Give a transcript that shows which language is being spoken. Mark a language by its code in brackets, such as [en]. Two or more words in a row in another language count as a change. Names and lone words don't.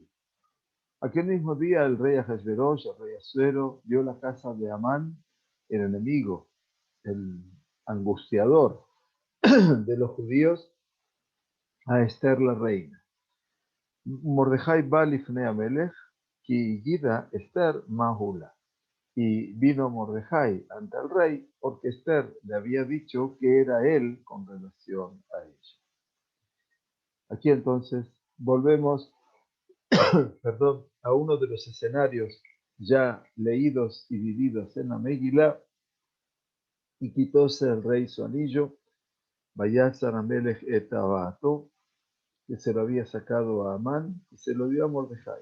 [es] Aquel mismo día el rey Ahasverosh, el rey Asuero, dio la casa de Amán, el enemigo, el angustiador de los judíos, a Esther la reina. [he] ומרדכי בא לפני המלך כי הגידה אסתר מה הוא לה. [es] Y vino Mordejai ante el rey porque Esther le había dicho que era él con relación a ella. Aquí entonces volvemos, perdón, a uno de los escenarios ya leídos y vividos en la Megilá, y quitóse el rey su anillo, [he] ויסר המלך את טבעתו, [es] que se lo había sacado a Amán, y se lo dio a Mordejai.